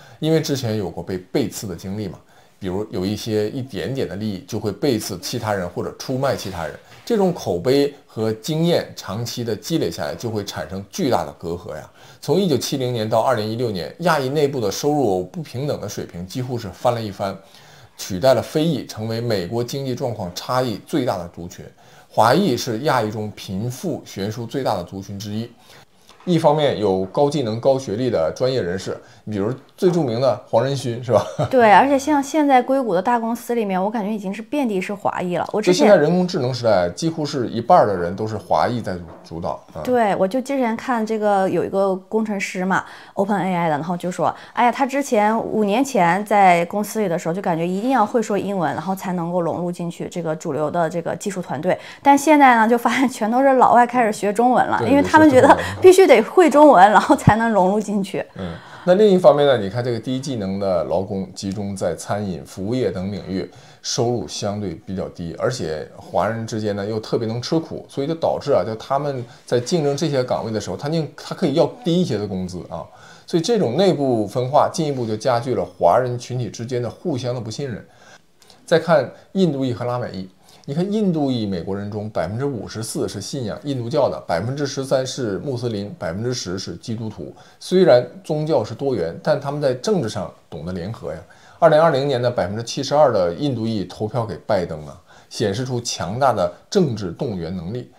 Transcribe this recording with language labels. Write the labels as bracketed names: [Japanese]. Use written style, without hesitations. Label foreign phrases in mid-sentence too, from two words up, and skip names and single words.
[Chinese] 因為之前有過被背刺的經歷嘛。比如有一些一點點的利益就會背刺其他人或者出賣其他人，這種口碑和經驗長期的積累下來，就會產生巨大的隔閡呀。從1970年到2016年，亞裔內部的收入不平等的水平幾乎是翻了一番，取代了非裔，成為美國經濟狀況差異最大的族群。華裔是亞裔中貧富懸殊最大的族群之一。一方面有高技能、高學歷的專業人士，比如最著名的黄仁勳，是吧？对，而且像現在硅谷的大公司裡面，我感覺已經是遍地是華裔了。我之前现在人工智能時代，幾乎是一半的人都是華裔在主導。對，我就之前看這個有一個工程師嘛 ，OpenAI 的，然後就說，哎呀，他之前5年前在公司裡的時候，就感覺一定要會說英文，然後才能夠融入進去這個主流的這個技術團隊。但現在呢，就發現全都是老外開始學中文了，因為他們覺得必須得會中文，然後才能融入進去。那另一方面呢，你看這個低技能的勞工集中在餐飲、服務業等領域，收入相對比較低，而且華人之間呢又特別能吃苦，所以就導致啊，就他們在競爭這些崗位的時候，他可以要低一些的工資啊，所以這種內部分化進一步就加劇了華人群體之間的互相的不信任。再看印度裔和拉美裔。你看，印度裔美國人中54%是信仰印度教的，13%是穆斯林，10%是基督徒。雖然宗教是多元，但他們在政治上懂得聯合呀。2020年的72%的印度裔投票給拜登啊，顯示出強大的政治動員能力。